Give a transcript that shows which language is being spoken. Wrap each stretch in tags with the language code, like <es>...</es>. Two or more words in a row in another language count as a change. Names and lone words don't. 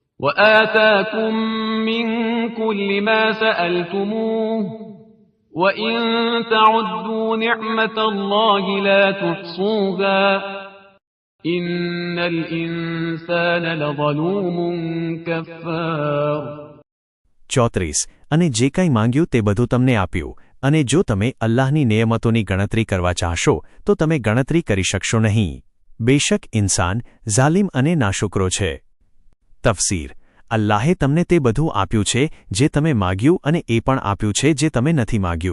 <ar>وآتاكم من كل ما سألتموه وإن تعدوا نعمة الله لا تحصوها إن الإنسان لظلوم كفار.</ar> <gu>34 અને જે કંઈ માંગ્યું તે બધું તમને આપ્યું, અને જો તમે અલ્લાહની નિયમતોની ગણતરી કરવા ચાહશો તો તમે ગણતરી કરી શકશો નહીં. બેશક ઇન્સાન ઝાલિમ અને નાશુકરો છે. તફસીર: અલ્લાહે તમને તે બધું આપ્યું છે જે તમે માગ્યું અને એ પણ આપ્યું છે જે તમે નથી માગ્યું.</gu>